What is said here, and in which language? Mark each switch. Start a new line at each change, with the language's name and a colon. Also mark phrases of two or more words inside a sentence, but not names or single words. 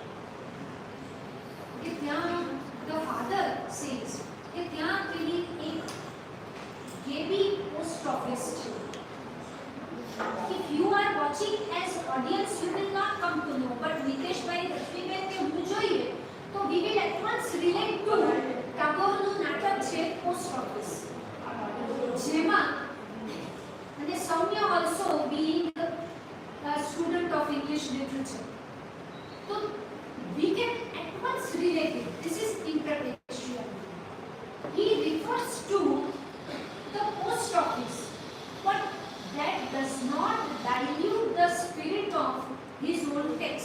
English: The father says that there will be a KB post office. If you are watching as audience, you will not come to know. But Nitesh bhai, Rashmi bhai
Gujarati: કે હું જોઈએ, તો
English: we will at once relate to
Gujarati: ટાગોરનું નાટક છે
English: post office.
Gujarati: જેમાં અને
English: સૌમ્ય also being a student of English literature. So we can at once relate it. This is intertextuality. He refers to the post office, but that does not dilute the spirit of his own text.